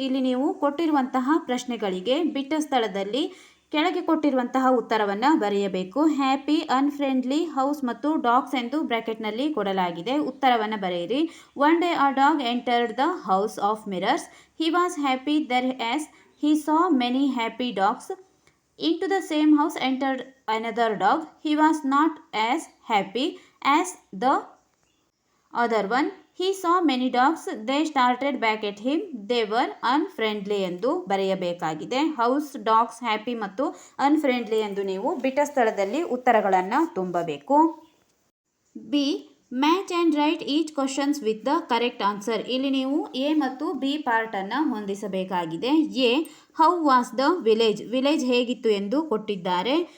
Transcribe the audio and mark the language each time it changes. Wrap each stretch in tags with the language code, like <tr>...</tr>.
<kn>ಇಲ್ಲಿ ನೀವು ಕೊಟ್ಟಿರುವಂತಹ ಪ್ರಶ್ನೆಗಳಿಗೆ ಬಿಟ್ಟ ಸ್ಥಳದಲ್ಲಿ ಕೆಳಗೆ ಕೊಟ್ಟಿರುವಂತಹ ಉತ್ತರವನ್ನು ಬರೆಯಬೇಕು. ಹ್ಯಾಪಿ, ಅನ್ಫ್ರೆಂಡ್ಲಿ, ಹೌಸ್ ಮತ್ತು ಡಾಗ್ಸ್ ಎಂದು ಬ್ರ್ಯಾಕೆಟ್ನಲ್ಲಿ ಕೊಡಲಾಗಿದೆ. ಉತ್ತರವನ್ನು ಬರೆಯಿರಿ.</kn> <en>One day a dog entered the house of mirrors. He was happy there as he saw many happy dogs. Into the same house entered another dog. He was not as happy as the other one. He saw many dogs. They started back at him. They were unfriendly</en> <kn>ಎಂದು ಬರೆಯಬೇಕಾಗಿದೆ. House, dogs, happy ಮತ್ತು unfriendly ಎಂದು ನೀವು ಬಿಟ್ಟ ಸ್ಥಳದಲ್ಲಿ ಉತ್ತರಗಳನ್ನು ತುಂಬಬೇಕು.</kn> <en>B match and write each questions with the correct answer.</en> <kn>ಇಲ್ಲಿ ನೀವು ಎ ಮತ್ತು B ಪಾರ್ಟನ್ನು ಹೊಂದಿಸಬೇಕಾಗಿದೆ.</kn> <en>A how was the village.</en> <kn>Village ಹೇಗಿತ್ತು ಎಂದು ಕೊಟ್ಟಿದ್ದಾರೆ.</kn>